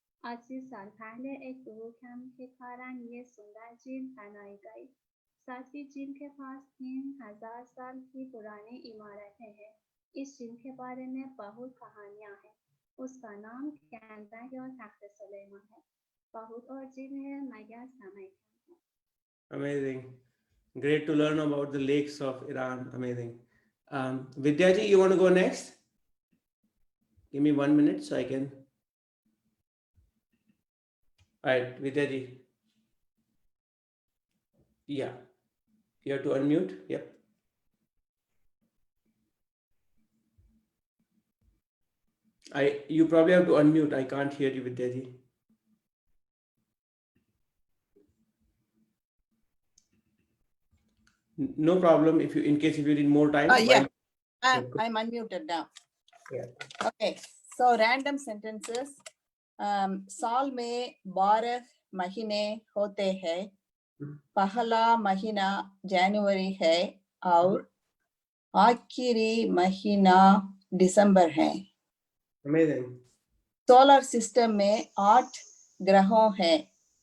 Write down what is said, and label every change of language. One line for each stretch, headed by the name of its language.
Hindi: 80 साल पहले एक भूकंप के कारण ये सुंदर झील बनाई गई। सातवीं झील के पास 3000 साल की पुरानी इमारतें हैं। इस झील के बारे में बहुत कहानियां हैं। उसका नाम कैंदाई और तख्त सुलेमान है। बहुत और झील है मगर समय कम है।
English: Amazing. Great to learn about the lakes of Iran. Amazing. Vidyaji, you want to go next? Give me 1 minute so I can. All right, Vidyaji. Yeah. You have to unmute. Yep. You probably have to unmute. I can't hear you, Vidyaji. No problem. If you need more time. Yeah, while- I'm unmuted now. Yeah. Okay, so random sentences.
Hindi: साल में 12 महीने होते हैं। पहला महीना जनवरी है और आखिरी महीना दिसंबर है।
English: Amazing.
Hindi: सोलर सिस्टम में 8 ग्रहों हैं।